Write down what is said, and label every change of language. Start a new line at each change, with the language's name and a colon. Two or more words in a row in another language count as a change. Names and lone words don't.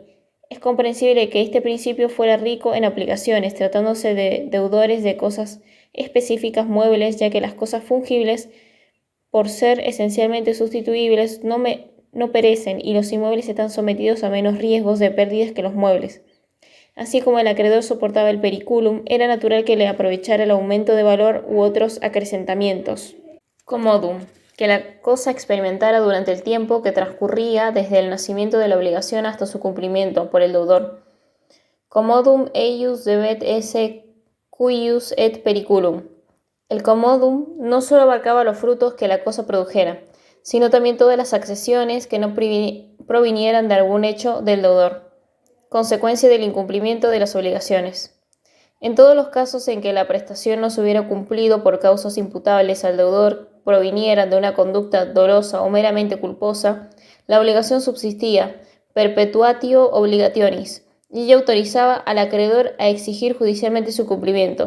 Spanish: Es comprensible que este principio fuera rico en aplicaciones, tratándose de deudores de cosas específicas muebles, ya que las cosas fungibles, por ser esencialmente sustituibles, no perecen y los inmuebles están sometidos a menos riesgos de pérdidas que los muebles. Así como el acreedor soportaba el periculum, era natural que le aprovechara el aumento de valor u otros acrecentamientos. Commodum, que la cosa experimentara durante el tiempo que transcurría desde el nacimiento de la obligación hasta su cumplimiento por el deudor.
Latin: Commodum eius debet esse cuius et periculum.
Spanish: El commodum no solo abarcaba los frutos que la cosa produjera, sino también todas las accesiones que no provinieran de algún hecho del deudor, consecuencia del incumplimiento de las obligaciones. En todos los casos en que la prestación no se hubiera cumplido por causas imputables al deudor, provinieran de una conducta dolosa o meramente culposa, la obligación subsistía,
Latin: perpetuatio obligationis,
Spanish: y ella autorizaba al acreedor a exigir judicialmente su cumplimiento.